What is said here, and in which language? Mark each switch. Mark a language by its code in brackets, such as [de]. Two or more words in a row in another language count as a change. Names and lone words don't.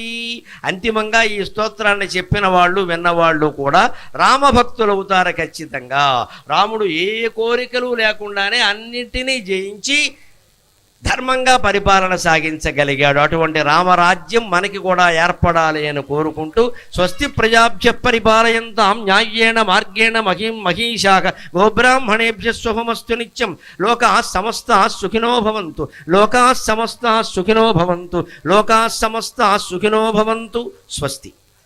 [te] అంతిమంగా ఈ స్తోత్రాన్ని చెప్పిన వాళ్ళు విన్నవాళ్ళు కూడా రామభక్తులు అవుతారు ఖచ్చితంగా. రాముడు ఏ కోరికలు లేకుండానే అన్నింటినీ జయించి ధర్మంగా పరిపాలన సాగించగలిగాడు. అటువంటి రామరాజ్యం మనకి కూడా ఏర్పడాలి అని కోరుకుంటూ [sa] స్వస్తి ప్రజాభ్య పరిపాలయంతాం న్యాయేణ మార్గేణ మహీషాః గోబ్రాహ్మణేభ్య శుభమస్తు నిత్యం. లోకాః సమస్తాః సుఖినో భవంతు, లోకాః సమస్తాః సుఖినో భవంతు, లోకాః సమస్తాః సుఖినో భవంతు. స్వస్తి.